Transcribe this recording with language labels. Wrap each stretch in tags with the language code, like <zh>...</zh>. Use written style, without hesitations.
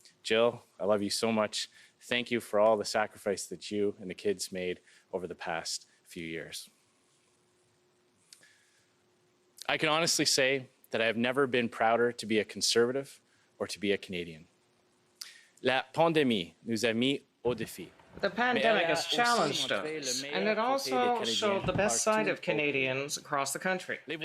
<en>Jill, I love you so much. Thank you for all the sacrifice that you and the kids made over the past few years. I can honestly say that I have never been prouder to be a Conservative or to be a Canadian.</en> <fr>La pandémie nous a mis au défi.</fr> <en>The pandemic has challenged us, and it also showed the best side of Canadians across the country.</en>